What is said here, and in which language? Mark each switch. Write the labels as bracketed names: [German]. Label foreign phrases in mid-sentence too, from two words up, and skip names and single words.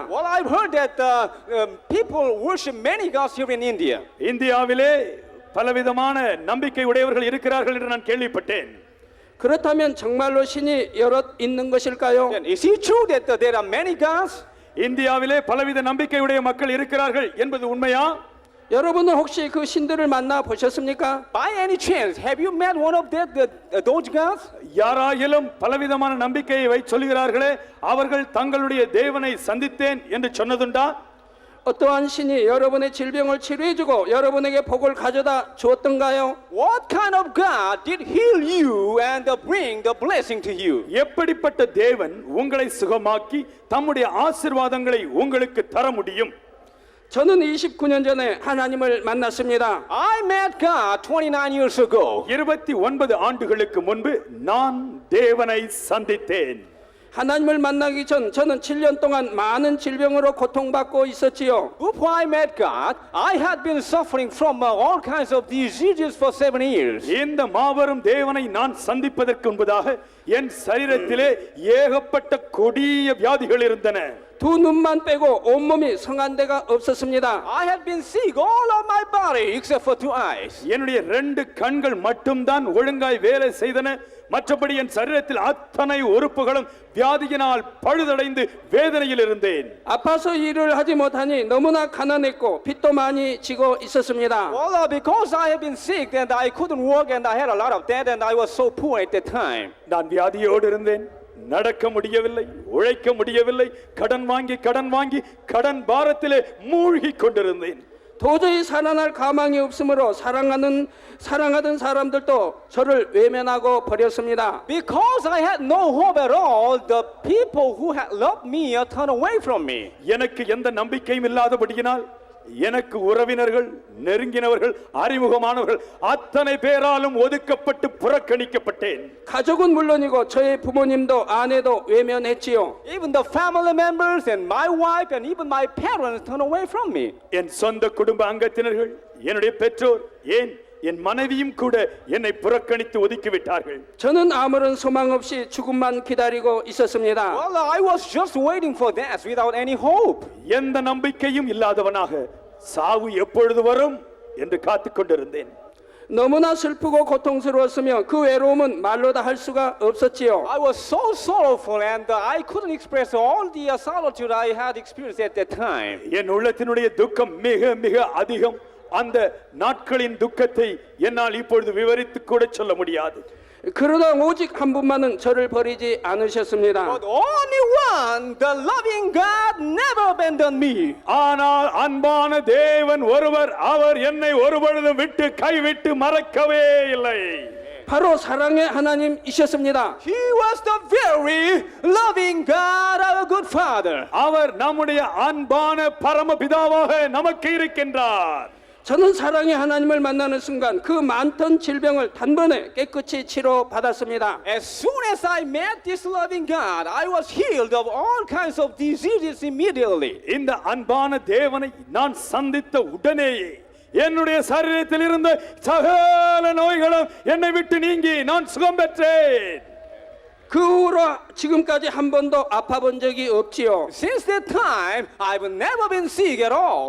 [English] Well, I've heard that people worship many gods here in India. [Tamil] இந்தியாவிலே பலவிதமான நம்பிக்கை உடையவர்கள் இருக்கிறார்கள் என்று நான் கேள்விப்பட்டேன். [Korean] 그렇다면 정말로 신이 여럿 있는 것일까요? [English] And is it true that there are many gods? [Tamil] இந்தியாவிலே பலவித நம்பிக்கையுடைய மக்கள் இருக்கிறார்கள் என்பது உண்மையா? [Korean] 여러분은 혹시 그 신들을 만나 보셨습니까? [English] By any chance, have you met one of those gods? [Tamil] யாராயிலும் பலவிதமான நம்பிக்கையை சொல்கிறார்களே, அவர்கள் தங்களுடைய தேவனை சந்தித்தேன் என்று சொன்னதுண்டா? [Korean] 어떠한 신이 여러분의 질병을 치료해주고 여러분에게 복을 가져다 주었던가요? [English] What kind of God did heal you and bring the blessing to you? [Tamil] எப்படிப்பட்ட தேவன் உங்களை சுகமாக்கி தம்முடைய ஆசீர்வாதங்களை உங்களுக்கு தர முடியும்? [Korean] 저는 29년 전에 하나님을 만났습니다. [English] I met God 29 years ago. [Tamil] 29 ஆண்டுகளுக்கு முன்பு நான் தேவனை சந்தித்தேன். [Korean] 하나님을 만나기 전 저는 7년 동안 많은 질병으로 고통받고 있었지요. [English] Before I met God, I had been suffering from all kinds of diseases for 7 years. [Tamil] இந்த மாபெரும் தேவனை நான் சந்திப்பதற்கு முன்பதாக என் சரீரத்திலே ஏகப்பட்ட கொடிய வியாதிகள் இருந்தன. [Korean] 두 눈만 빼고 온몸이 성한 데가 없었습니다. [English] I had been sick all of my body except for 2 eyes. [Tamil] என்னுடைய 2 கண்கள் மட்டும்தான் ஒழுங்காய் வேலை செய்தன. மற்றபடி என் சரீரத்தில் அத்தனை உறுப்புகளும் வியாதியினால் பழுதடைந்து வேதனையில் இருந்தேன். [Korean] 아파서 일을 하지 못하니 너무나 가난했고 빚도 많이 지고 있었습니다. [English] Well, because I had been sick and I couldn't work and I had a lot of debt and I was so poor at that time. [Tamil] நான் வியாதியோடு இருந்தேன். நடக்க முடியவில்லை, உழைக்க முடியவில்லை, கடன் வாங்கி கடன் பாரத்திலே மூழ்கி கொண்டிருந்தேன். [Korean] 도저히 살아날 가망이 없으므로 사랑하던 사람들도 저를 외면하고 버렸습니다. [English] Because I had no hope at all, the people who had loved me turned away from me. [Tamil] எனக்கு எந்த நம்பிக்கையும் இல்லாதபடியினால் எனக்கு உறவினர்கள், நெருங்கினவர்கள், அறிமுகமானவர்கள் அத்தனை பேராலும் ஒதுக்கப்பட்டு புறக்கணிக்கப்பட்டேன். [Korean] 가족은 물론이고 저의 부모님도 아내도 외면했지요. [English] Even the family members and my wife and even my parents turned away from me. [Tamil] என் சொந்த குடும்ப அங்கத்தினர்கள், என்னுடைய பெற்றோர், ஏன் என் மனைவியும் கூட என்னை புறக்கணித்து ஒதுக்கிவிட்டார்கள். [Korean] 저는 아무런 소망 없이 죽음만 기다리고 있었습니다. [English] Well, I was just waiting for death without any hope. [Tamil] எந்த நம்பிக்கையும் இல்லாதவனாக சாவு எப்பொழுது வரும் என்று காத்துக் கொண்டிருந்தேன். [Korean] 너무나 슬프고 고통스러웠으며 그 외로움은 말로 다 할 수가 없었지요. [English] I was so sorrowful and I couldn't express all the solitude I had experienced at that time. [Tamil] என் உள்ளத்தினுடைய துக்கம் மிக மிக அதிகம். அந்த நாட்களின் துக்கத்தை என்னால் இப்பொழுது விவரித்து கூட சொல்ல முடியாது. [Korean] 그러나 오직 한 분만은 저를 버리지 않으셨습니다. [English] But only one, the loving God, never abandoned me. [Tamil] ஆனால் அன்பான தேவன் ஒருவர், அவர் என்னை ஒருபொழுதும் விட்டு கைவிட்டு மறக்கவே இல்லை. [Korean] 바로 사랑의 하나님이셨습니다. [English] He was the very loving God, our good Father. [Tamil] அவர் நம்முடைய அன்பான பரமபிதாவாக நமக்கு இருக்கின்றார். [Korean] 저는 사랑의 하나님을 만나는 순간 그 많던 질병을 단번에 깨끗이 치료받았습니다. [English] As soon as I met this loving God, I was healed of all kinds of diseases immediately. [Tamil] இந்த அன்பான தேவனை நான் சந்தித்த உடனேயே என்னுடைய சரீரத்தில் இருந்த சகல நோய்களும் என்னை விட்டு நீங்கி நான் சுகம் பெற்றேன். [Korean] 그 후로 지금까지 한 번도 아파본 적이 없지요. [English] Since that time, I've never been sick at all.